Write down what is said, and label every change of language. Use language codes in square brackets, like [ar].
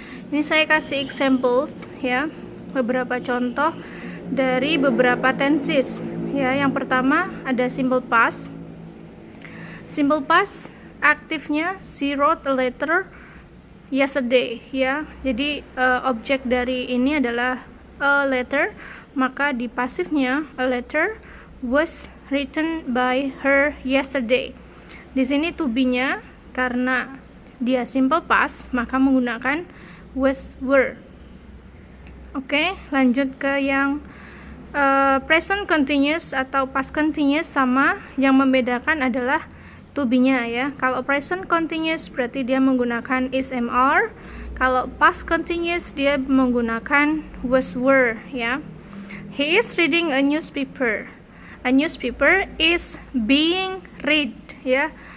[id] Ini saya kasih examples ya, beberapa contoh dari beberapa tenses ya. Yang pertama ada simple past. [en] Simple past aktifnya she wrote a letter yesterday ya. [id] Jadi objek dari ini adalah [en] a letter, [id] maka di pasifnya [en] a letter was written by her yesterday. [id] Di sini to be-nya karena dia simple past maka menggunakan was, were. Oke, lanjut ke yang present continuous atau past continuous. Sama, yang membedakan adalah to be-nya ya. Kalau present continuous berarti dia menggunakan is, am, are. Kalau past continuous dia menggunakan was, were ya. [en] He is reading a newspaper. A newspaper is being read ya.